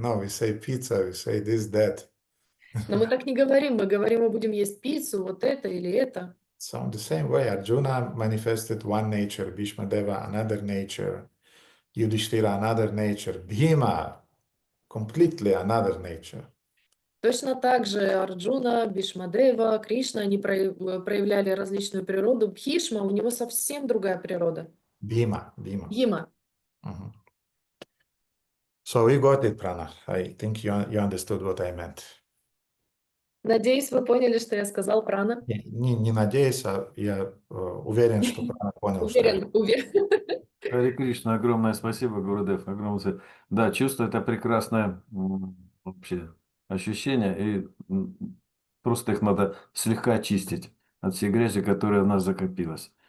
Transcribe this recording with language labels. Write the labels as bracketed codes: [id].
[en] No, we say pizza, we say this, that. [ru] Но мы так не говорим. Мы говорим, мы будем есть пиццу, вот это или это. [en] So in the same way, Arjuna manifested one nature, Bhīṣmadeva another nature, Yudhishthira another nature, Bhima completely another nature. [ru] Точно так же Арджуна, Бхишмадева, Кришна, они проявляли различную природу. Бхишма, у него совсем другая природа. [en] Bhima. [ru] Бхима. [en] So we got it, Prana. I think you understood what I meant. [ru] Надеюсь, вы поняли, что я сказал, Прана. Не надеюсь, а я уверен, что Прана понял. Уверен. Харе Кришна, огромное спасибо, Гурудев, огромное спасибо. Да, чувство — это прекрасное вообще ощущение, и просто их надо слегка очистить от всей грязи, которая у нас закопилась.